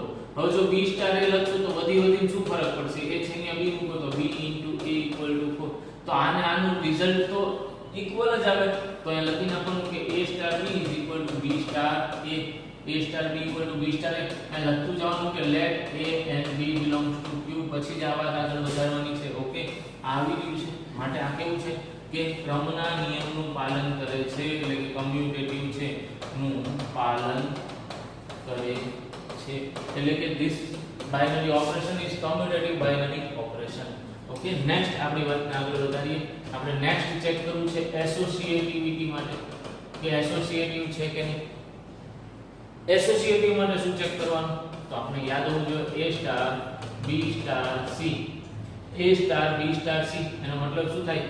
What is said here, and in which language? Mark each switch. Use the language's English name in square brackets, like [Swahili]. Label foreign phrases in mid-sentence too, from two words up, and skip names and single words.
[Gujarati] હવે જો b સ્ટાર એ લખશું તો વધીને શું ફરક પડશે? a છે ને b મૂકો તો b * a = 4. તો આનું રિઝલ્ટ તો ઇક્વલ જ આવે. તો અહીં લખી નાખવાનું કે [English] a star b is equal to b star a star b equal to b star a. [Gujarati] અહીં લખતું જવાનું કે [English] let a and b belongs to q. [Gujarati] પછી જ આ વાત આગળ વધારવાની છે. ઓકે, આવી રહ્યું છે. માટે આ કેવું છે કે ક્રમના નિયમનું પાલન કરે છે, એટલે કે કમ્યુટેટિવ છે નું પાલન કરે છે. એટલે કે [English] this binary operation is commutative binary operation. [Gujarati] ઓકે, નેક્સ્ટ આપણી વાતને આગળ વધારીએ. આપણે નેક્સ્ટ ચેક કરવું છે એસોસિએટિવિટી માટે કે એસોસિએટિવ છે કે નહીં. એસોસિએટિવ માટે શું ચેક કરવાનું? તો આપણે યાદ હોવું જોઈએ [English] a star b star c. a star b star c [Gujarati] એનો મતલબ શું થાય?